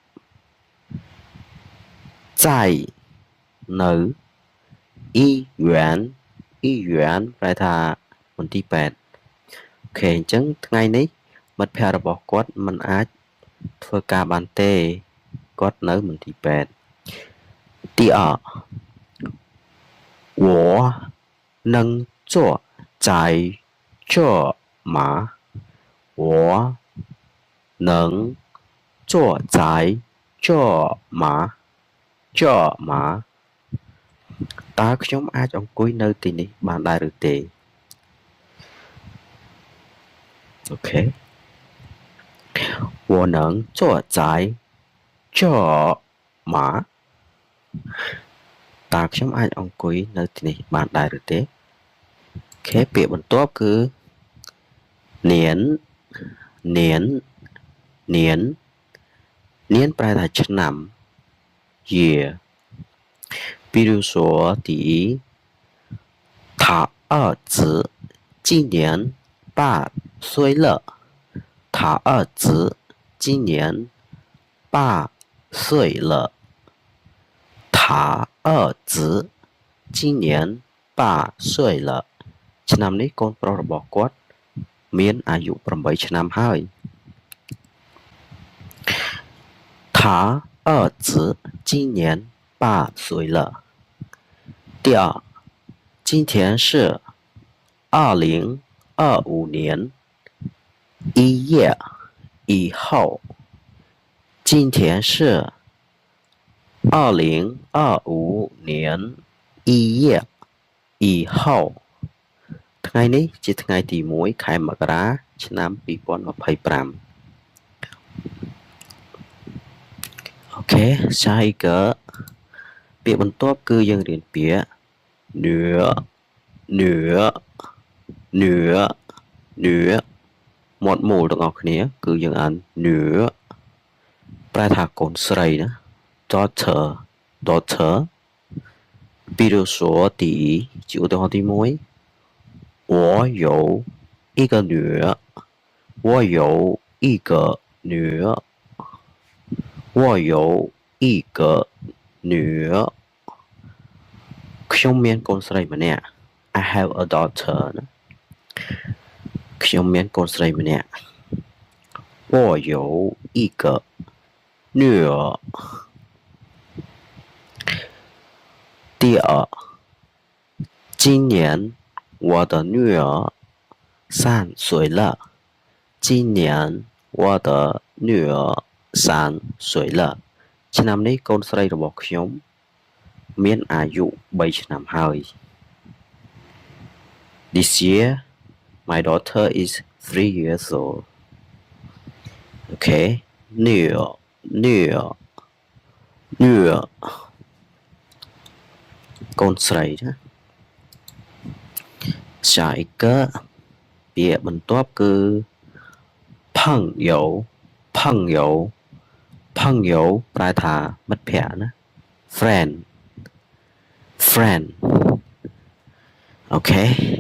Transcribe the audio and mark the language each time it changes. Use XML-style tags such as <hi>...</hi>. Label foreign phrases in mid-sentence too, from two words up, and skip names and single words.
<km>在នៅ医院ប្រែថាមន្ទីរពេទ្យអូខេអញ្ចឹងថ្ងៃនេះមិត្តភ័ក្តិរបស់គាត់មិនអាចធ្វើការបានទេគាត់នៅមន្ទីរពេទ្យ第二</km> <zh>我能坐在这吗我能坐在这吗</zh> <km>តើខ្ញុំអាចអង្គុយនៅទីនេះបានដែរឬទេ អូខេ</km> <zh>我能坐在这吗</zh> <km>តើខ្ញុំអាចអង្គុយនៅទីនេះបានដែរឬទេអូខេពាក្យបន្ទាប់គឺ</km> <zh>年</zh> <km>ប្រែថាឆ្នាំ</km> <zh>year 比如说第一他儿子今年8岁了他儿子今年8岁了他儿子今年8岁了</zh> <km>ឆ្នាំនេះកូនប្រុសរបស់គាត់មានអាយុ8ឆ្នាំហើយ</km> <zh>他儿子今年8岁了第二今天是 2025年1月1号今天是2025年1月1号</zh> <km>ថ្ងៃនេះជាថ្ងៃទី1ខែមករាឆ្នាំ2025 អូខេ</km> <zh>下一个</zh> <km>ពាក្យបន្ទាប់គឺយើងរៀនពាក្យនឿ មាត់មូលទាំងអស់គ្នាគឺយើងអាននឿប្រែថាកូនស្រីណា daughter</km> <zh>比如说第一</zh> <km>ជាឧទាហរណ៍ទី 1</km> <zh>我有一个女儿我有一个女儿我有一个女儿</zh> <km>ខ្ញុំមានកូនស្រីម្នាក់</km> <en>I have a daughter</en> <km>ណាខ្ញុំមានកូនស្រីម្នាក់</km> <zh>我有一个女儿第二今年我的女儿3岁了今年我的女儿3岁了</zh> <km>ឆ្នាំនេះកូនស្រីរបស់ខ្ញុំមានអាយុ3ឆ្នាំហើយ</km> <en>This year my daughter is 3 years old Okay 女儿</en> <km>កូនស្រីណា</km> <zh>下一个</zh> <km>ពាក្យបន្ទាប់គឺ</km> <zh>朋友朋友</zh> <km>ប្រែថាមិត្តភក្តិណា</km> <en>friend friend</en> <km>អូខេ</km>